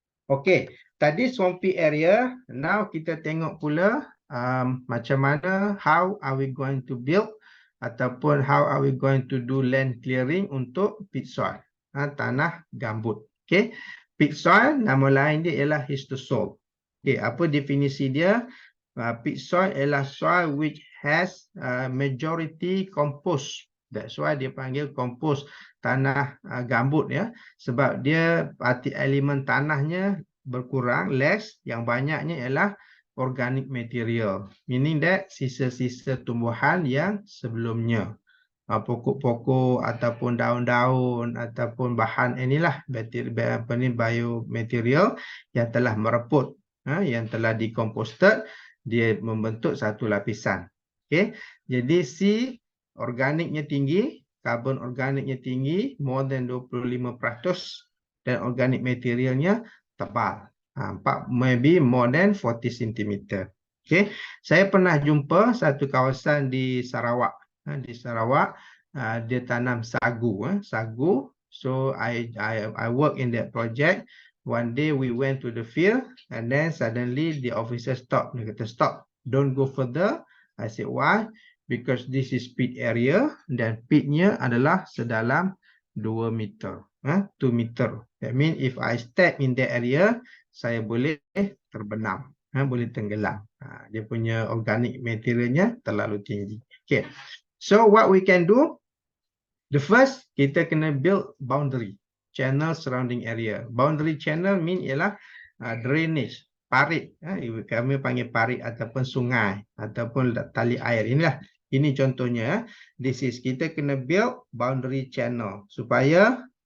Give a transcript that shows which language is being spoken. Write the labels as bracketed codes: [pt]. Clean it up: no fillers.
[en] Okay, tadi swampy area. Now [ms] kita tengok pula macam mana, [en] how are we going to build ataupun how are we going to do land clearing untuk peat soil, [ms] tanah gambut. Okay, peat soil nama lain dia ialah histosol. Okay, apa definisi dia? [en] Peat soil ialah soil which has majority compost. That's why [ms] dia panggil compost, tanah gambut ya. Sebab dia parti elemen tanahnya berkurang, less. Yang banyaknya ialah organic material. [en] Meaning that [ms] sisa-sisa tumbuhan yang sebelumnya. Pokok-pokok ataupun daun-daun ataupun bahan inilah biomaterial yang telah mereput, yang telah decomposted, dia membentuk satu lapisan. Okay. Jadi C organiknya tinggi, karbon organiknya tinggi, [en] more than 25%, [ms] dan organic materialnya tebal, [en] maybe more than 40 cm. [ms] Okay. Saya pernah jumpa satu kawasan di Sarawak. Di Sarawak dia tanam sagu. Sagu. [en] So I work in that project. One day we went to the field and then suddenly the officer stopped. [ms] Dia kata [en] stop, don't go further. I said why? Because this is peat area [ms] dan peatnya adalah sedalam [en] 2 meter. 2 meter. That means if I step in that area, [ms] saya boleh terbenam, boleh tenggelam. Dia punya organic materialnya terlalu tinggi. [en] Okay. So what we can do? The first, [ms] kita kena [en] build boundary channel surrounding area. Boundary channel mean ialah drainage, parit. [ms] Kami panggil parit ataupun sungai ataupun tali air. Ini contohnya. [en] This is [ms] kita kena build boundary channel supaya